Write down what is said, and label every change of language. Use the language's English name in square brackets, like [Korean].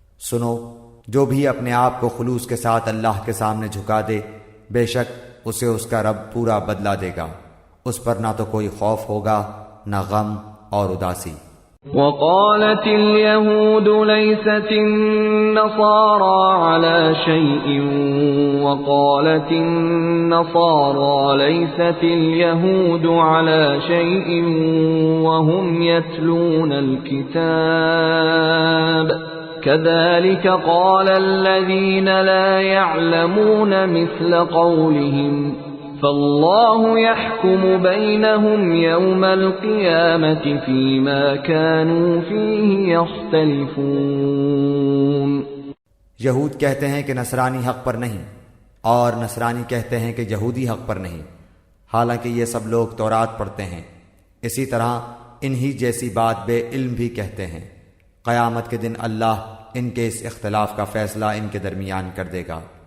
[Urdu] سنو، جو بھی اپنے آپ کو خلوص کے ساتھ اللہ کے سامنے جھکا دے بے شک اسے اس کا رب پورا بدلہ دے گا، اس پر نہ تو کوئی خوف ہوگا نہ غم اور اداسی۔ [Arabic] وقالت اليهود ليست النصارى على شيء وقالت النصارى ليست اليهود على شيء وهم يتلون الكتاب كذلك قال الذين لا يعلمون مثل قولهم فالله يحكم بينهم يوم القيامة فيما كانوا فيه يختلفون۔ [Urdu] یہود کہتے ہیں کہ نصرانی حق پر نہیں، اور نصرانی کہتے ہیں کہ یہودی حق پر نہیں، حالانکہ یہ سب لوگ تورات پڑھتے ہیں۔ اسی طرح انہی جیسی بات بے علم بھی کہتے ہیں۔ قیامت کے دن اللہ ان کے اس اختلاف کا فیصلہ ان کے درمیان کر دے گا۔